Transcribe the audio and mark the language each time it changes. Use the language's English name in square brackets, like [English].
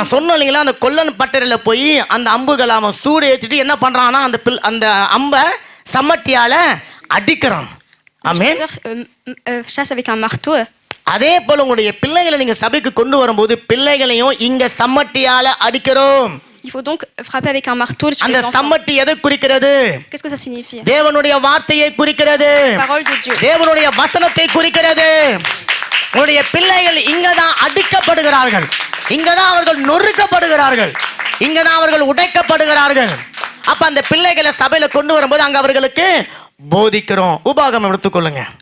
[Tamil] நான் சொன்னேன் இல்லைங்களா, அந்த கொல்லன் பட்டறையில போய் அந்த அம்புகளை அவன் சூடு ஏற்றிட்டு என்ன பண்றான்னா அந்த அம்பை சம்மட்டியால அடிக்கிறான். ஆமென். [French] Chasse avec un marteau. [Tamil] அதே போல உங்களுடைய பிள்ளைகளை நீங்க சபைக்கு கொண்டு வரும்போது பிள்ளைகளையும் இங்க சம்மட்டியால அடிக்கிறோம். [French] Il faut donc frapper avec un marteau sur [Tamil] அந்த [French] les enfants. [Tamil] சம்மட்டி எதை குறிக்கிறது? [French] Qu'est-ce que ça signifie? [Tamil] தேவனுடைய வார்த்தையை குறிக்கிறது. [French] Parole de Dieu. [Tamil] தேவனுடைய வசனத்தை குறிக்கிறது. உங்களுடைய பிள்ளைகள் இங்கதான் அடிக்கப்படுகிறார்கள், இங்கதான் அவர்கள் நொறுக்கப்படுகிறார்கள், இங்கதான் அவர்கள் உடைக்கப்படுகிறார்கள். அப்ப அந்த பிள்ளைகளை சபையில கொண்டு வரும்போது அங்க அவர்களுக்கு போதிக்கிறோம். உபாகமம் எடுத்துக்கொள்ளுங்க.